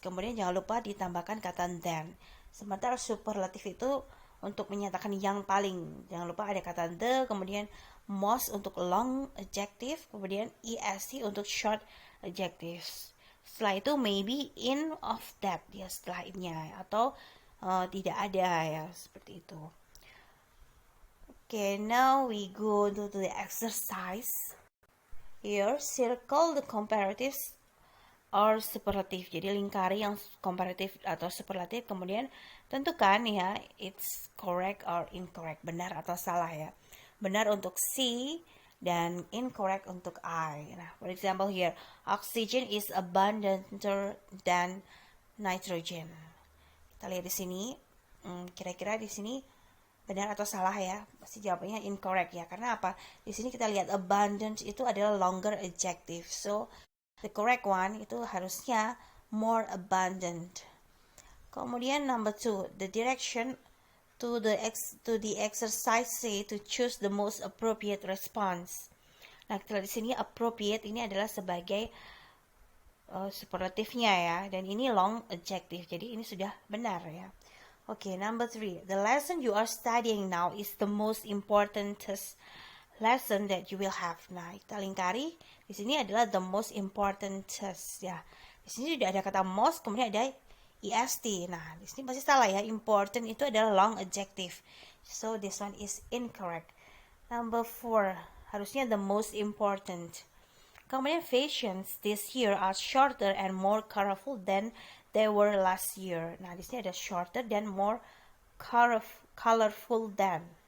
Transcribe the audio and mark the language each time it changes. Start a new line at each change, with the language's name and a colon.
Indonesian: Kemudian jangan lupa ditambahkan kata than. Sementara superlatif itu untuk menyatakan yang paling. Jangan lupa ada kata the, kemudian most untuk long adjective, kemudian est untuk short adjectives. Setelah itu maybe in, of, that ya setelahnya, atau tidak ada ya, seperti itu.
English: Okay, now we go to the exercise. Here, circle the comparatives or superlative.
Indonesian: Jadi lingkari yang komparatif atau superlatif, kemudian tentukan ya
English: it's correct or incorrect,
Indonesian: benar atau salah ya. Benar untuk C dan incorrect untuk I.
English: Nah, for example here, oxygen is abundanter than nitrogen.
Indonesian: Kita lihat di sini, kira-kira di sini benar atau salah ya? Pasti jawabannya incorrect ya. Karena apa? Di sini kita lihat abundant itu adalah longer adjective.
English: So the correct one
Indonesian: itu harusnya
English: more abundant. Kemudian number 2, the direction to the exercise say to choose the most appropriate response.
Indonesian: Nah, kita lihat di sini appropriate ini adalah sebagai superlatifnya ya, dan ini long adjective. Jadi ini sudah benar ya.
English: Okay, number 3, the lesson you are studying now is the most important lesson that you will have.
Indonesian: Nah, kita lingkari. Di sini adalah
English: the most important test
Indonesian: ya. Di sini sudah ada kata most, kemudian ada est. Nah, di sini pasti salah ya. Important itu adalah long adjective.
English: So this one is incorrect. Number 4, harusnya the most important. Kemudian fashions this year are shorter and more colorful than they were last year.
Indonesian: Nah, di sini ada shorter dan more colorful than.